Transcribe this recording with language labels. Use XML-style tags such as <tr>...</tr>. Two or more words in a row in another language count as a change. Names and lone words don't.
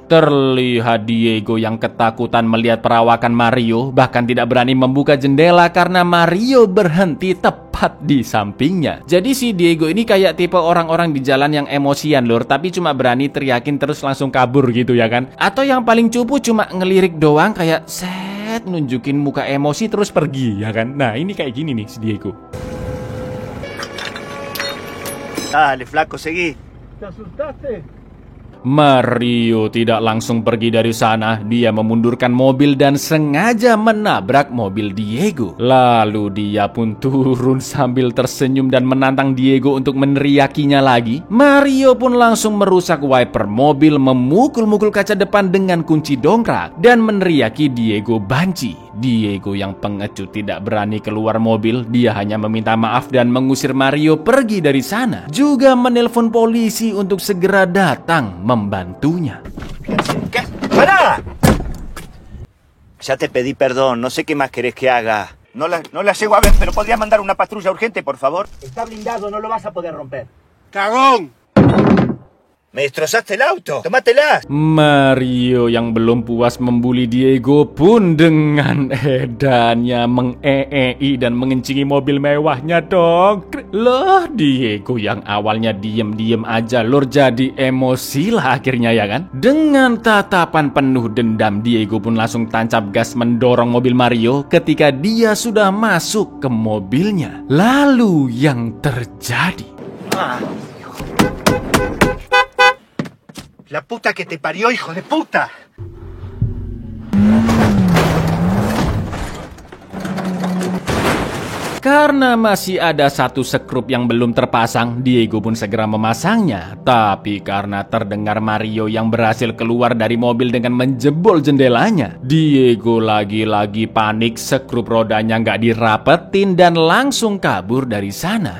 <id>Terlihat Diego yang ketakutan melihat perawakan Mario, bahkan tidak berani membuka jendela karena Mario berhenti tepat di sampingnya. Jadi si Diego ini kayak tipe orang-orang di jalan yang emosian lur, tapi cuma berani teriakin terus langsung kabur gitu ya kan. Atau yang paling cupu cuma ngelirik doang kayak nunjukin muka emosi terus pergi ya kan. Nah ini kayak gini nih si Diego.</id> <es>Dale, flaco, seguí. ¿Te asustaste?</es> <id>Mario tidak langsung pergi dari sana. Dia memundurkan mobil dan sengaja menabrak mobil Diego. Lalu dia pun turun sambil tersenyum dan menantang Diego untuk meneriakinya lagi. Mario pun langsung merusak wiper mobil, memukul-mukul kaca depan dengan kunci dongkrak dan meneriaki Diego banci. Diego yang pengecut tidak berani keluar mobil. Dia hanya meminta maaf dan mengusir Mario pergi dari sana. Juga menelpon polisi untuk segera datang membantunya.</id> <es>¿Qué? ¡Para! Ya te pedí perdón, no sé qué más querés que haga. No la llego a ver, pero podrías mandar una patrulla urgente, por favor. Está blindado, no lo vas a poder romper. ¡Cagón! Me destrozaste el auto, tómatelas.</es> <id>Mario yang belum puas membuli Diego pun dengan edannya meng-ee dan mengencingi mobil mewahnya dong. Loh, Diego yang awalnya diem-diem aja lur jadi emosi lah akhirnya ya kan. Dengan tatapan penuh dendam, Diego pun langsung tancap gas mendorong mobil Mario ketika dia sudah masuk ke mobilnya. Lalu yang terjadi...</id> <es>La puta que te parió, hijo de puta.</es> <id>Karena masih ada satu sekrup yang belum terpasang, Diego pun segera memasangnya. Tapi karena terdengar Mario yang berhasil keluar dari mobil dengan menjebol jendelanya, Diego lagi-lagi panik, sekrup rodanya nggak dirapetin dan langsung kabur dari sana.</id>